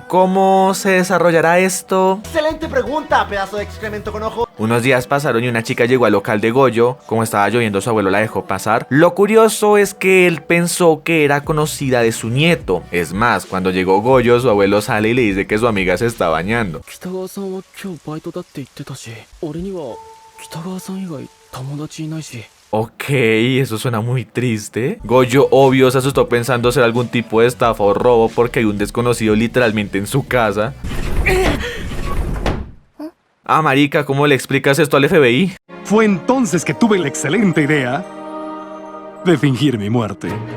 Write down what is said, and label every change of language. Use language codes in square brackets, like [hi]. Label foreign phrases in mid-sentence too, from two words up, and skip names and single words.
[es] ¿Cómo se desarrollará esto? Excelente pregunta, pedazo de excremento con ojo. Unos días pasaron y una chica llegó al local de Goyo. Como estaba lloviendo, su abuelo la dejó pasar. Lo curioso es que él pensó que era conocida de su nieto. Es más, cuando llegó Goyo, su abuelo sale y le dice que su amiga se está bañando. [ja] 北川さんは今日バイトだって言ってたし、俺には北川さん以外友達いないし。 [es] Ok, eso suena muy triste. Goyo, obvio, se asustó pensando ser algún tipo de estafa o robo porque hay un desconocido literalmente en su casa. Ah, marica, ¿cómo le explicas esto al FBI? Fue entonces que tuve la excelente idea de fingir mi muerte.